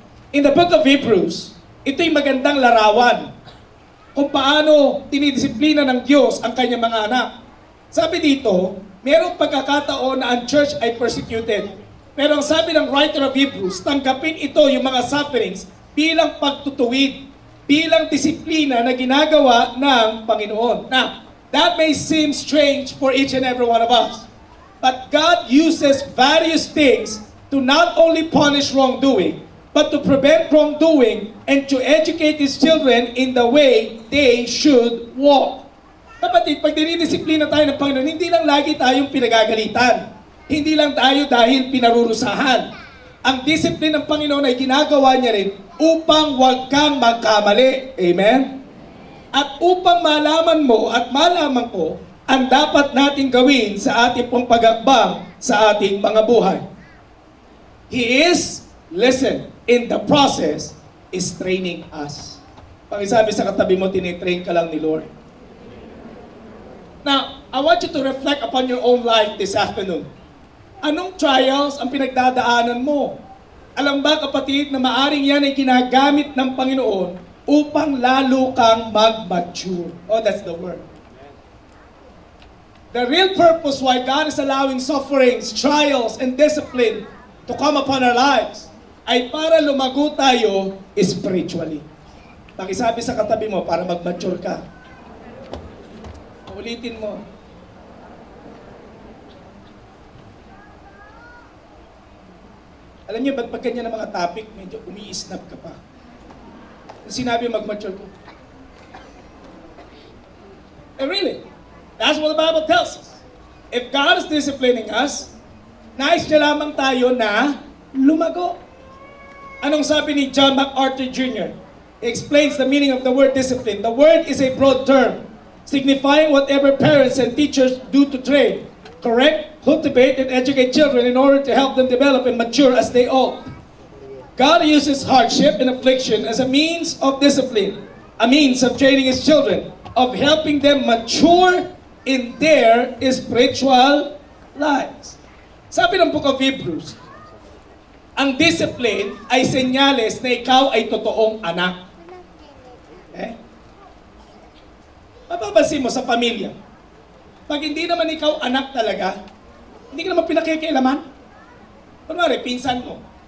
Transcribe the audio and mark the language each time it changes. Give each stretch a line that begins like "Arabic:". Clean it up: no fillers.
Filipino: In the book of Hebrews, ito'y magandang larawan kung paano dinidisiplina ng Diyos ang kanyang mga anak. Sabi dito, merong pagkakataon na ang church ay persecuted. Pero ang sabi ng writer of Hebrews, tanggapin ito yung mga sufferings bilang pagtutuwid, bilang disiplina na ginagawa ng Panginoon.
English: Now, that may seem strange for each and every one of us. But God uses various things to not only punish wrongdoing, but to prevent wrongdoing and to educate His children in the way they should walk.
Filipino: Kapatid, pag dinidisiplina tayo ng Panginoon, hindi lang lagi tayong pinagagalitan. Hindi lang tayo dahil pinarurusahan. Ang discipline ng Panginoon ay ginagawa niya rin upang huwag kang magkamali. Amen? At upang malaman mo at malaman ko ang dapat nating gawin sa ating pong pag-akbang sa ating mga buhay.
English: He is, listen, in the process is training us. Pakisabi sa katabi mo, tinitrain ka lang ni Lord. Now, I want you to reflect upon your own life this afternoon.
Filipino: Anong trials ang pinagdadaanan mo? Alam ba, kapatid, na maaring yan ay ginagamit ng Panginoon upang lalo kang mag-mature. Oh, that's the word.
English: The real purpose why God is allowing sufferings, trials, and discipline to come upon our lives ay para lumago tayo spiritually.
Filipino: Pakisabi sa katabi mo para mag-mature ka. Ulitin mo. Alam niyo, ba't pag ganyan ng mga topic, medyo umi-snap ka pa. Kung sinabi mag-mature ko.
English: Really, that's what the Bible tells us. If God is disciplining us, nais niya lamang tayo na lumago. Anong sabi ni John MacArthur Jr.? He explains the meaning of the word discipline. The word is a broad term, signifying whatever parents and teachers do to train, correct, cultivate, and educate children in order to help them develop and mature as they ought. God uses hardship and affliction as a means of discipline, a means of training His children, of helping them mature in their spiritual lives.
Filipino: Sabi ng Book of Hebrews, ang discipline ay senyales na ikaw ay totoong anak. Mapapansin mo sa pamilya, pag hindi naman ikaw anak talaga, hindi ka naman pinakikialaman. Kunwari, pinsan mo.